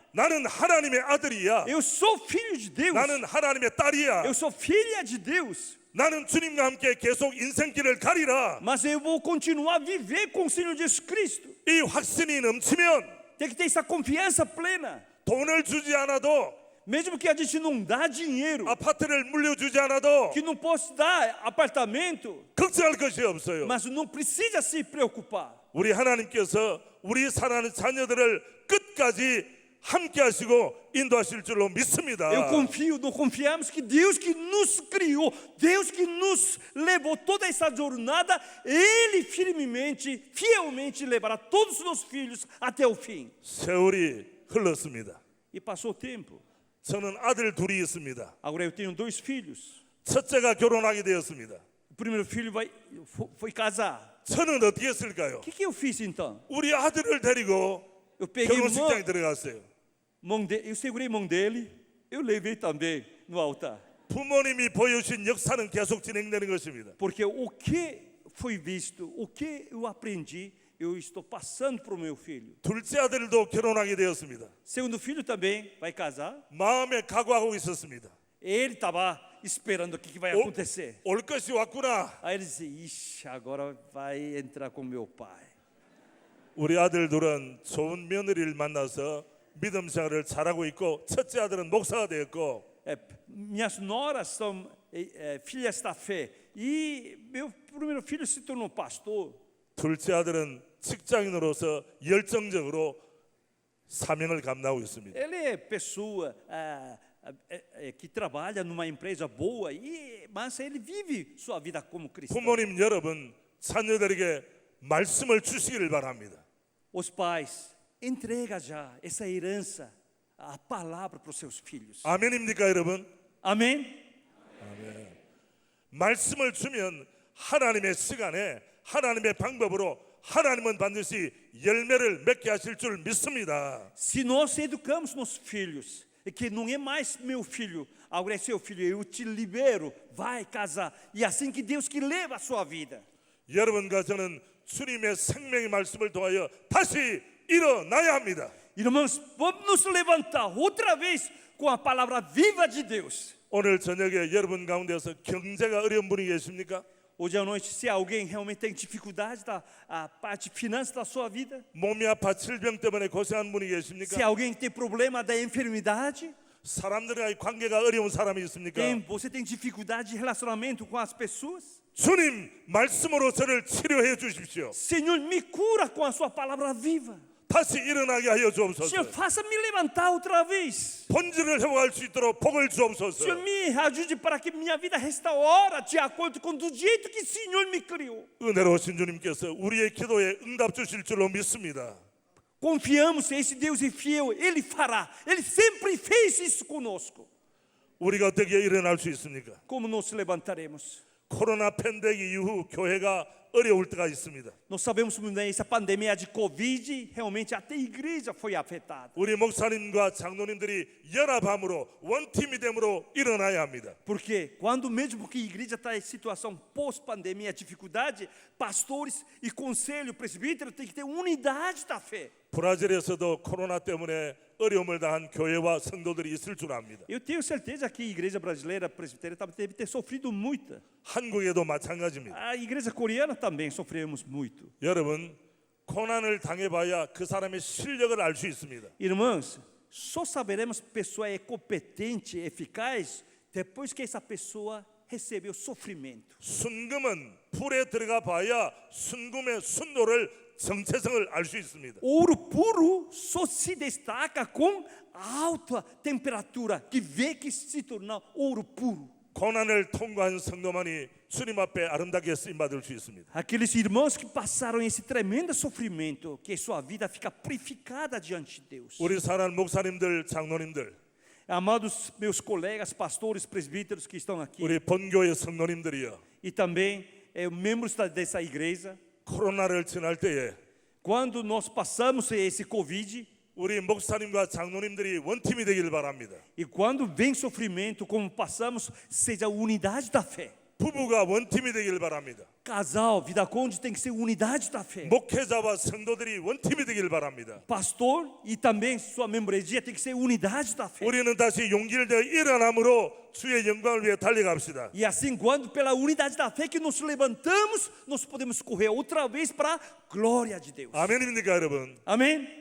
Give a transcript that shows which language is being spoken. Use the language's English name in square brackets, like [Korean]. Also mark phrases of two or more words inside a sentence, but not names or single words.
[Korean] 나는 하나님의 아들이야. [Portuguese] Eu sou filho de Deus. [Korean] 나는 하나님의 딸이야. [Portuguese] Eu sou filha de Deus. [Korean] 나는 주님과 함께 계속 인생길을 가리라. [Portuguese] Mas eu vou continuar a viver com o Senhor Jesus Cristo. [Korean] 이 확신이 넘치면 [Portuguese] Tem que ter essa confiança plena. [Korean] 돈을 주지 않아도 [Portuguese] Mesmo que a gente não dá dinheiro, [Korean] 아파트를 물려주지 않아도 [Portuguese] que não possa dar apartamento, [Korean] 걱정할 것이 없어요. [Portuguese] mas não precisa se preocupar. [Korean] 우리 하나님께서 우리 사랑하는 자녀들을 끝까지 함께 하시고 인도하실 줄로 믿습니다. [Portuguese] Eu confio, nós confiamos que Deus que nos criou, Deus que nos levou toda essa jornada, Ele firmemente, fielmente levará todos os meus filhos até o fim. [Korean] 세월이 흘렀습니다. [Portuguese] E passou o tempo. [Korean] 저는 아들 둘이 있습니다. [Portuguese] Agora eu tenho 2 filhos. [Korean] 첫째가 결혼하게 되었습니다. [Portuguese] O primeiro filho foi casar. [Korean] 저는 어떻게 했을까요? [Portuguese] O que eu fiz então? [Korean] 우리 아들을 데리고 [Portuguese] Eu peguei [Korean] 결혼식장에 들어갔어요. [Portuguese] eu segurei a mão dele, eu levei também no altar. [Korean] 부모님이 보여주신 역사는 계속 진행되는 것입니다. [Portuguese] Porque o que foi visto, o que eu aprendi, eu estou passando para o meu filho. [Korean] 둘째 아들도 결혼하게 되었습니다. [Portuguese] Segundo filho também vai casar. [Korean] 마음에 각오하고 있었습니다. [Portuguese] Ele estava esperando o que vai acontecer. [Korean] 올 것이 왔구나. [Portuguese] Aí ele disse: ixi, agora vai entrar com meu pai. [Korean] 우리 아들 둘은 좋은 며느리를 만나서 믿음 생활을 잘하고 있고 첫째 아들은 목사가 되었고 [Portuguese] Minhas noras são filhas da fé. E meu primeiro filho se tornou pastor. [Korean] 둘째 아들은 직장인으로서 열정적으로 사명을 감당하고 있습니다. [Portuguese] Ele é pessoa que trabalha numa empresa boa, mas ele vive sua vida como cristão. [Korean] 부모님 여러분 자녀들에게 말씀을 주시기를 바랍니다. [Portuguese] Os pais, entrega já essa herança, a palavra para os seus filhos. [Korean] 아멘입니까 여러분? [Portuguese] Amém? [Korean] 말씀을 주면 하나님의 시간에 하나님의 방법으로 하나님은 반드시 열매를 맺게 하실 줄 믿습니다. [Portuguese] Se nós educamos nossos filhos, e que não é mais meu filho, agora é seu filho, eu te libero, vai casar. E assim que Deus que leva a sua vida. [Korean] 여러분과 저는 주님의 생명의 말씀을 통하여 다시 일어나야 합니다. [Portuguese] Irmãos, vamos nos levantar outra vez com a palavra viva de Deus. [Korean] 오늘 저녁에 여러분 가운데서 경제가 어려운 분이 계십니까? [Portuguese] Hoje à noite, se alguém realmente tem dificuldade da a parte finança da sua vida, [Korean] 몸이 아파 질병 때문에 고생하는 분이 [Portuguese] se [Korean] 계십니까? [Portuguese] alguém tem problema da enfermidade, [Korean] 사람들과의 관계가 어려운 사람이 있습니까? [Portuguese] você tem dificuldade de relacionamento com as pessoas, [Korean] 주님 말씀으로 저를 치료해 주십시오. [Portuguese] Senhor, me cura com a sua palavra viva. [Korean] 다시 일어나게 하여 [Portuguese] Senhor, [Korean] 주옵소서. [Portuguese] faça-me levantar outra vez. [Korean] 본질을 회복할 수 있도록 복을 주옵소서. [Portuguese] Senhor, me ajude para que minha vida restaure de acordo com do jeito que o Senhor me criou. [Korean] 은혜로우신 주님께서 우리의 기도에 응답 주실 줄로 믿습니다. [Portuguese] Confiamos, esse Deus é fiel, Ele fará. Ele sempre fez isso conosco. [Korean] 우리가 어떻게 일어날 수 있습니까? [Portuguese] Como nos levantaremos? [Korean] 코로나 팬데믹 이후 교회가 어려울 때가 있습니다. [Portuguese] Nós sabemos muito bem, essa pandemia de Covid, realmente até a igreja foi afetada. [Korean] 우리 목사님과 장로님들이 연합함으로 원팀이 됨으로 일어나야 합니다. [Portuguese] Porque quando mesmo que a igreja está em situação pós-pandemia, dificuldade, pastores e conselho presbítero tem que ter unidade da fé. [Korean] 브라질에서도 코로나 때문에 어려움을 당한 교회와 성도들이 있을 줄 압니다. [Portuguese] Eu tenho certeza que a igreja brasileira presbiteriana deve ter sofrido muito. [Korean] 한국에도 마찬가지입니다. [Portuguese] A igreja coreana também sofremos muito. [Korean] 여러분, 고난을 당해봐야 그 사람의 실력을 알 수 있습니다. [Portuguese] Irmãos, só saberemos que a pessoa é competente, eficaz, depois que essa pessoa recebeu sofrimento. [Korean] 순금은 불에 들어가 봐야 순금의 순도를 정체성을 알 수 있습니다. [Portuguese] Ouro puro só se destaca com alta temperatura, que vê que se torna ouro puro. [Korean] 고난을 통과한 성도만이 주님 앞에 아름답게 쓰임 받을 수 있습니다. [Portuguese] Aqueles irmãos que passaram esse tremendo sofrimento, que sua vida fica purificada diante de Deus. [Korean] 우리 사랑하는 목사님들, 장로님들, [Portuguese] Amados meus colegas, pastores, presbíteros que estão aqui, [Korean] 우리 본교의 성도님들이여, [Portuguese] e também membros dessa igreja, [Korean] 코로나를 지날 때에 [Portuguese] quando nós passamos esse Covid, [Korean] 우리 목사님과 장로님들이 원팀이 되기를 바랍니다. [Portuguese] e quando vem sofrimento, como passamos, seja a unidade da fé. [Korean] 부부가 원팀이 되기를 바랍니다. [Portuguese] Casal, vida cônjuge tem que ser unidade da fé. [Korean] 목회자와 성도들이 원팀이 되기를 바랍니다. [Portuguese] Pastor e também sua membresia tem que ser unidade da fé. [Korean] 우리는 다시 용기를 내어 일어남으로 주의 영광을 위해 달려갑시다. [Portuguese] E assim, quando pela unidade da fé que nos levantamos, nós podemos correr outra vez para a glória de Deus. [Korean] 아멘입니까 여러분? [Portuguese] Amém?